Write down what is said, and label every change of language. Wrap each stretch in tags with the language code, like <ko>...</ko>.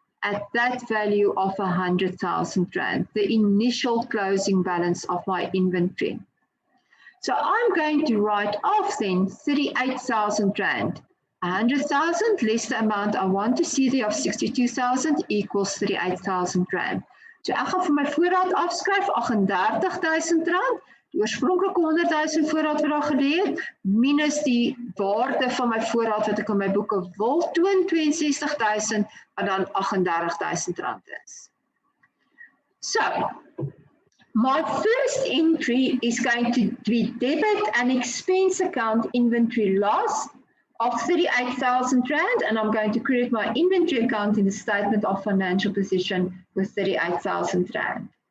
<en>At that value of 100,000 rand, the initial closing balance of my inventory. So I'm going to write off then 38,000 rand. 100,000 less the amount I want to see there of 62,000 equals 38,000 rand.</en> <af>So ek gaan vir my voorraad afskryf 38,000 rand, die oorspronklike 100,000 voorraad wat daar gelê het, minus die waarde van my voorraad wat ek in my boeke wil toon, 62,000, wat dan 38,000 rand is.</af> <en>So, my first entry is going to be debit and expense account inventory loss of 38,000 rand, and I'm going to credit my inventory account in the statement of financial position with 38,000 rand.</en>